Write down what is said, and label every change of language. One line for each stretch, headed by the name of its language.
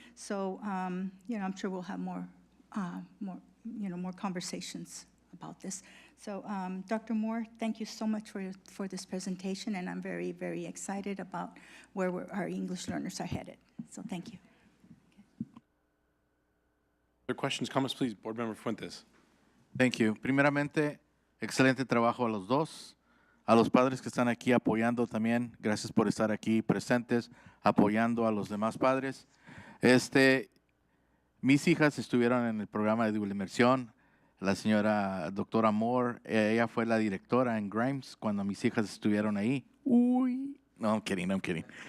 English: So, I'm sure we'll have more conversations about this. So, Dr. Moore, thank you so much for this presentation, and I'm very, very excited about where our English learners are headed. So, thank you. Other questions, comments, please? Board Member Fuentes. Thank you.
Spanish: Primeramente, excelente trabajo a los dos. A los padres que están aquí apoyando también, gracias por estar aquí presentes, apoyando a los demás padres. Mis hijas estuvieron en el programa de doble inmersión. La señora doctora Moore, ella fue la directora en Grimes cuando mis hijas estuvieron ahí. Uy, no,
English: I'm kidding, I'm kidding.